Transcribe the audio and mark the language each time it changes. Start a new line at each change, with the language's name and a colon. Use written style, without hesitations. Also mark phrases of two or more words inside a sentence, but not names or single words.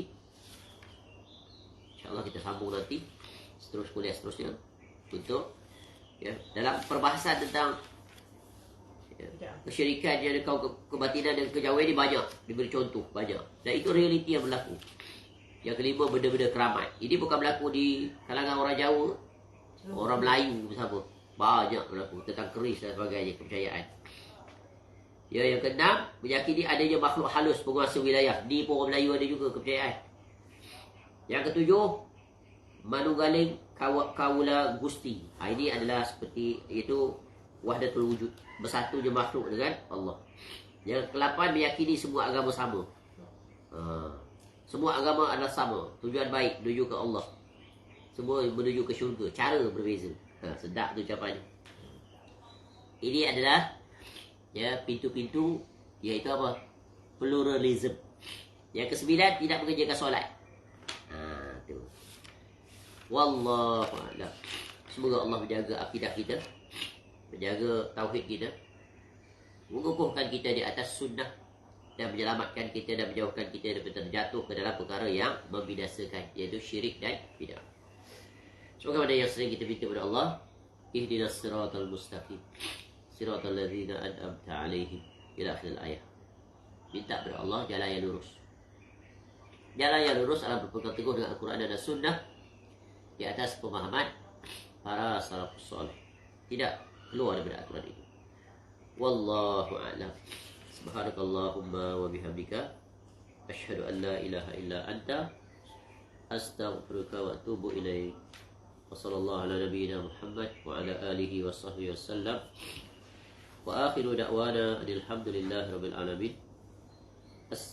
Malay: InsyaAllah kita sambung nanti kuliah seterusnya untuk ya, dalam perbahasan tentang ya, kesyirikan yang kaum kebatinan dan kejawen ini banyak diberi contoh, banyak. Dan itu realiti yang berlaku. Yang kelima, benda-benda keramat. Ini bukan berlaku di kalangan orang Jawa, orang Melayu bersama. Banyak berlaku tentang keris dan sebagainya, kepercayaan. Ya, yang keenam, meyakini adanya makhluk halus penguasa wilayah. Di orang Melayu ada juga kepercayaan. Yang ketujuh,
Javanese: Manunggaling Kawula Gusti.
Malay: Ini adalah seperti itu
Arabic: وحدة الوجود,
Malay: bersatunya makhluk dengan Allah. Yang ke-8, meyakini semua agama sama. Semua agama adalah sama, tujuan baik menuju ke Allah. Semua menuju ke syurga, cara berbeza. Sedap tu ucapannya. Ini adalah ya, pintu-pintu, iaitu apa? Pluralism. Yang ke-9, tidak mengerjakan solat.
Arabic: Tu. والله أعلم.
Malay: Semoga Allah menjaga akidah kita, menjaga tauhid kita, mengukuhkan kita di atas sunnah, dan menyelamatkan kita dan menjauhkan kita daripada terjatuh ke dalam perkara yang membinasakan, iaitu syirik dan bidah. Semoga pada yang sering kita minta kepada Allah,
Arabic: اهدنا الصراط المستقيم صراط الذين أنعمت عليهم إلى آخر الآية.
Malay: Minta kepada Allah jalan yang lurus. Jalan yang lurus adalah berpegang teguh dengan Al-Quran dan Sunnah di atas pemahaman para
Arabic: السلف الصالح.
Malay: Tidak keluar daripada aturan itu.
Arabic: والله أعلم. سبحانك اللهم وبحمدك أشهد أن لا إله إلا أنت أستغفرك وأتوب إليك. وصلى الله على نبينا محمد وعلى آله وصحبه وسلم. وآخر دعوانا الحمد لله رب العالمين.